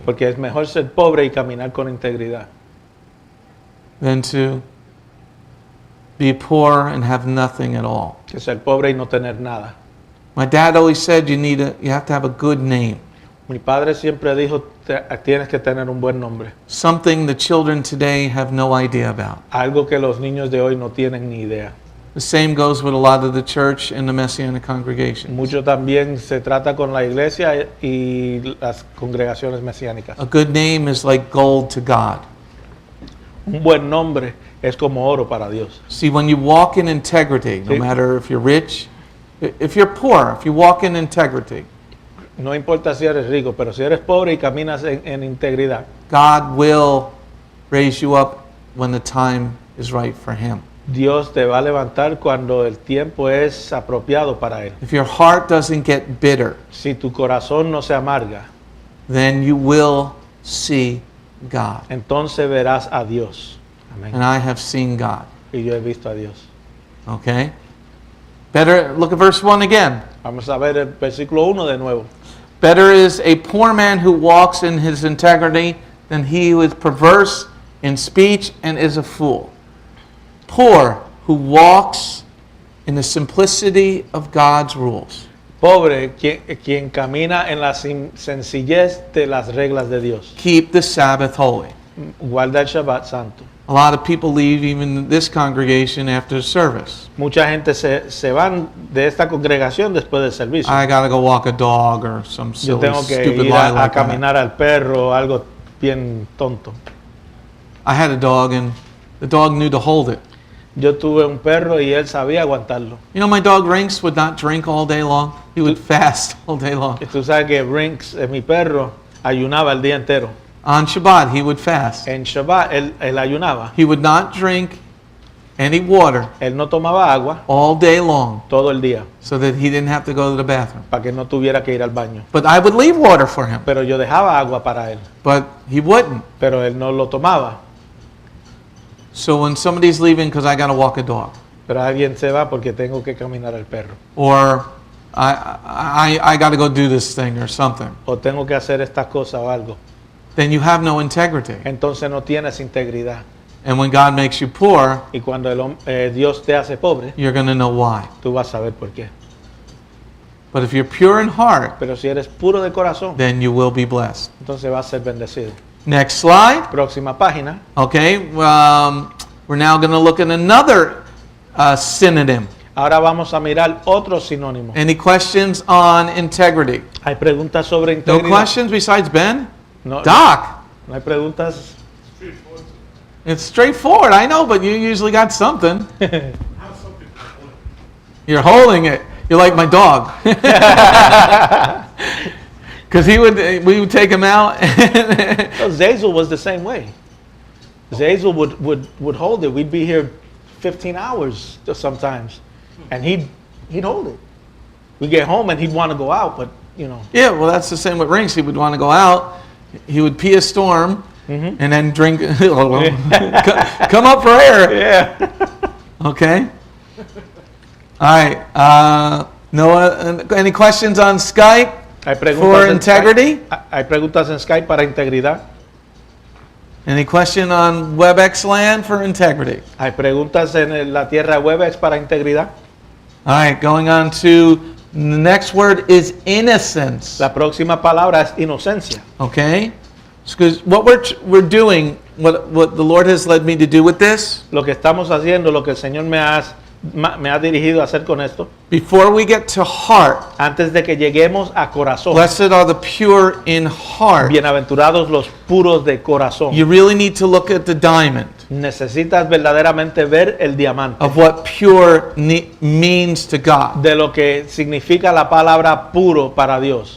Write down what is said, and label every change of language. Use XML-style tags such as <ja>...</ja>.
<es>Porque es mejor ser pobre y caminar con integridad</es> <en>than to be poor and have nothing at all.</en> <es>que ser pobre y no tener nada.</es> <en>My dad always said you have to have a good name.</en> <es>Mi padre siempre dijo, tienes que tener un buen nombre.</es> <en>Something the children today have no idea about.</en> <es>Algo que los niños de hoy no tienen ni idea.</es> <en>The same goes with a lot of the church and the Messianic congregation.</en> <es>Mucho también se trata con la iglesia y las congregaciones mesiánicas.</es> <en>A good name is like gold to God.</en> <es>Un buen nombre es como oro para Dios.</es> <en>See, when you walk in integrity, no</en> <es>Sí.</es> <en>matter if you're rich, if you're poor, if you walk in integrity,</en> <es>No importa si eres rico, pero si eres pobre y caminas en integridad,</es> <en>God will raise you up when the time is right for Him.</en> <es>Dios te va a levantar cuando el tiempo es apropiado para Él.</es> <en>If your heart doesn't get bitter,</en> <es>Si tu corazón no se amarga,</es> <en>then you will see God.</en> <es>entonces verás a Dios. Amén.</es> <en>And I have seen God.</en> <es>Y yo he visto a Dios.</es> <en>Okay? Better, look at verse 1 again.</en> <es>Vamos a ver el versículo 1 de nuevo.</es> <en>Better is a poor man who walks in his integrity than he who is perverse in speech and is a fool. Poor who walks in the simplicity of God's rules.</en> <es>Pobre quien camina en la sencillez de las reglas de Dios.</es> <en>Keep the Sabbath holy.</en> <es>Guarda el Shabbat santo.</es> <en>A lot of people leave even this congregation after the service.</en> <es>Mucha gente se van de esta congregación después del servicio.</es> <en>I gotta go walk a dog or some</en> <es>Yo</es> <en>silly,</en> <es>tengo que</es> <en>stupid</en> <es>ir</es> <en>lie</en> <es>a</es> <en>like that.</en> <es>caminar al perro o algo bien tonto.</es> <en>I had a dog and the dog knew to hold it.</en> <es>Yo tuve un perro y él sabía aguantarlo.</es> <en>You know, my dog Rinks would not drink all day long. He would fast all day long.</en> <es>Y tú sabes que Rinks, mi perro, ayunaba el día entero.</es> <en>On Shabbat, he would fast.</en> <es>En Shabbat él ayunaba.</es> <en>He would not drink any water</en> <es>Él no tomaba agua</es> <en>all day long</en> <es>todo el día</es> <en>so that he didn't have to go to the bathroom.</en> <es>para que no tuviera que ir al baño.</es> <en>But I would leave water for him.</en> <es>Pero yo dejaba agua para él,</es> <en>But he wouldn't.</en> <es>pero él no lo tomaba.</es> <en>So when somebody's leaving because I got to walk a dog,</en> <es>Pero alguien se va porque tengo que caminar al perro.</es> <en>or I got to go do this thing or something.</en> <es>O tengo que hacer esta cosa o algo.</es> <en>Then you have no integrity.</en> <es>Entonces no tienes integridad.</es> <en>And when God makes you poor,</en> <es>Y cuando Dios te hace pobre,</es> <en>you're going to know why.</en> <es>tú vas a saber por qué.</es> <en>But if you're pure in heart,</en> <es>Pero si eres puro de corazón,</es> <en>then you will be blessed.</en> <es>entonces vas a ser bendecido.</es> <en>Next slide.</en> <es>Próxima página.</es> <en>Okay, we're now going to look at another synonym.</en> <es>Ahora vamos a mirar otro sinónimo.</es> <en>Any questions on integrity?</en> <es>Hay preguntas sobre</es> <en>No</en> <es>integridad.</es> <en>questions besides Ben?</en> <es>No, Doc, no hay preguntas.</es> <en>it's straightforward. I know, but you usually got something. You're holding it. You're like my dog. Because we would take him out. No, Zazel was the same way. Zazel would hold it. We'd be here 15 hours sometimes, and he'd hold it. We'd get home and he'd want to go out, but you know. Yeah, well, that's the same with Rinks. He would want to go out. He would pee a storm and then drink. Come up for air. Yeah. Okay. All right. Noah, any questions on Skype</en> <es>Hay preguntas</es> <en>for</en> <es>en</es> <en>integrity?</en> <es>Skype. Hay preguntas en Skype para integridad.</es> <en>Any question on WebEx land for integrity?</en> <es>Hay preguntas en la tierra WebEx para integridad.</es> <en>All right, going on to the next word is innocence.</en> <es>La próxima palabra es inocencia.</es> <en>Okay? Because what we're doing, what the Lord has led me to do with this,</en> <es>Lo que estamos haciendo, lo que el Señor me ha dirigido a hacer con esto,</es> <en>before we get to heart,</en> <es>antes de que lleguemos a corazón.</es> <en>blessed are the pure in heart.</en> <es>Bienaventurados los puros de corazón.</es> <en>You really need to look at the diamond</en> <es>Necesitas verdaderamente ver el diamante</es> <en>of what pure means to God.</en> <es>de lo que significa la palabra puro para Dios.</es>